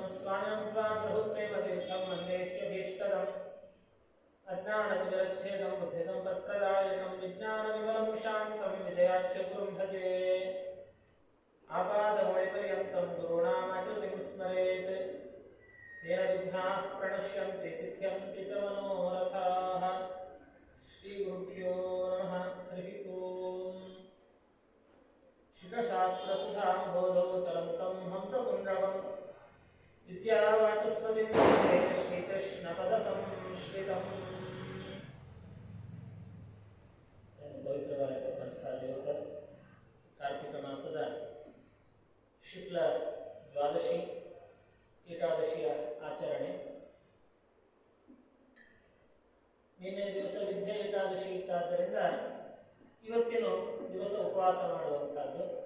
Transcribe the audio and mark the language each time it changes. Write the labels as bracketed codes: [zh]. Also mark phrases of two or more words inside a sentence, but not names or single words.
[sa] स्वामिनं त्वां प्रभुप्रेमतीर्थं वन्देह्यभीष्टदम् अज्ञानतिमिरच्छेदं बुद्धिसम्पत्प्रदायकं विज्ञानविमलं शान्तं विजयाख्यगुरुं भजे आपादमौलिपर्यन्तं गुरूणामाकृतिं स्मरेत् तेन विघ्नाः प्रणश्यन्ति सिद्ध्यन्ति च मनोरथाः श्रीगुरुभ्यो नमः हरिः ओम् शिखशास्त्रसुधाम्भोधौ चलन्तं हंसपुण्डवं विद्यावाचस्पतिं वन्दे श्रीकृष्णपदसंश्रितम् [kn] ಪವಿತ್ರವಾಗಿರತಕ್ಕಂಥ ದಿವಸ ಕಾರ್ತಿಕ ಮಾಸದ ಶುಕ್ಲ ದ್ವಾದಶಿ ಏಕಾದಶಿಯ ಆಚರಣೆ. ನಿನ್ನೆ ದಿವಸ ವಿದ್ಯೆ ಏಕಾದಶಿ ಇತ್ತಾದ್ದರಿಂದ ಇವತ್ತಿನ ದಿವಸ ಉಪವಾಸ ಮಾಡುವಂಥದ್ದು.